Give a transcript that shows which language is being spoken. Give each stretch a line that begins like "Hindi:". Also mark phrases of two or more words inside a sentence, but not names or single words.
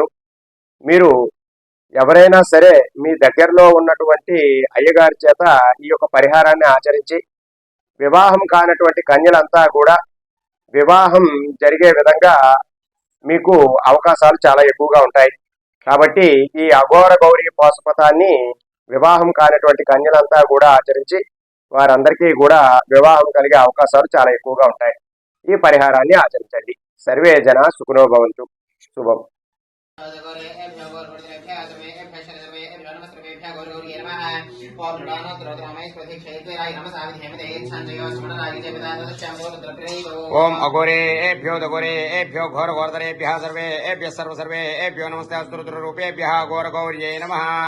Telugu: మీరు ఎవరైనా సరే మీ దగ్గరలో ఉన్నటువంటి అయ్యగారి చేత ఈ యొక్క పరిహారాన్ని ఆచరించి వివాహం కానటువంటి కన్యలంతా కూడా వివాహం జరిగే విధంగా మీకు అవకాశాలు చాలా ఎక్కువగా ఉంటాయి. కాబట్టి ఈ అఘోర గౌరీ పాశుపతాన్ని వివాహం కానటువంటి కన్యలంతా కూడా ఆచరించి వారందరికీ కూడా వివాహం కలిగే అవకాశాలు చాలా ఎక్కువగా ఉంటాయి. ఈ పరిహారాన్ని ఆచరించండి.
Sanskrit: సర్వే జన సుఖినో భవంతు.
Telugu: శుభం.
Sanskrit: ओम अघोरेभ्यो दघोरेभ्यो घोर घोरधरेभ्यः सर्वेभ्यः सर्वेभ्यो नमस्ते अस्तु रुद्ररूपेभ्यः घोर गौर्यै नमः।